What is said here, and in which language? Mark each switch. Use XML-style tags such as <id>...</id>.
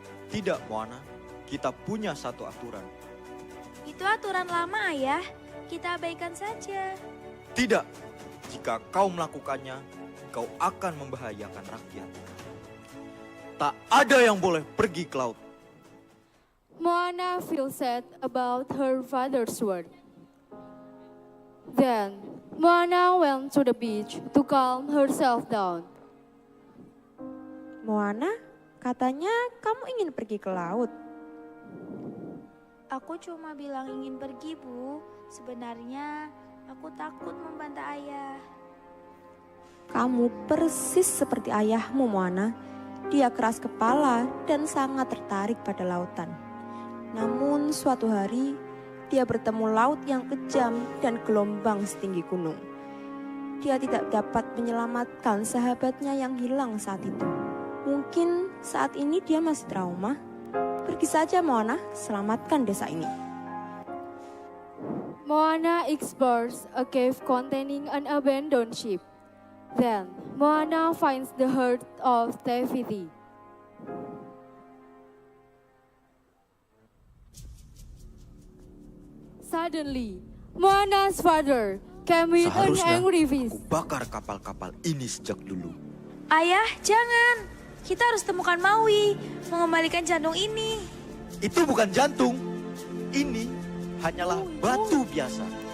<id>Tidak, Moana. Kita punya satu aturan. Itu aturan lama, Ayah. Kita abaikan saja. Tidak. Jika kau melakukannya, kau akan membahayakan rakyat. Tak ada yang boleh pergi ke laut.</id> <en>Moana feels sad about her father's word. Then, Moana went to the beach to calm herself down.</en> <id>Moana, katanya kamu ingin pergi ke laut. Aku cuma bilang ingin pergi, Bu. Sebenarnya aku takut membantah Ayah. Kamu persis seperti ayahmu, Moana. Dia keras kepala dan sangat tertarik pada lautan. Namun suatu hari, dia bertemu laut yang kejam dan gelombang setinggi gunung. Dia tidak dapat menyelamatkan sahabatnya yang hilang saat itu. Mungkin saat ini dia masih trauma. Pergi saja, Moana, selamatkan desa ini.</id> <en>Moana explores a cave containing an abandoned ship. Then, Moana finds the heart of Te Fiti. Suddenly, Moana's father came with an</en> <id>Seharusnya</id> <en>angry face.</en> <id>aku bakar kapal-kapal ini sejak dulu. Ayah, jangan. Kita harus temukan Maui, mengembalikan jantung ini. Itu bukan jantung. Ini hanyalah batu biasa.</id>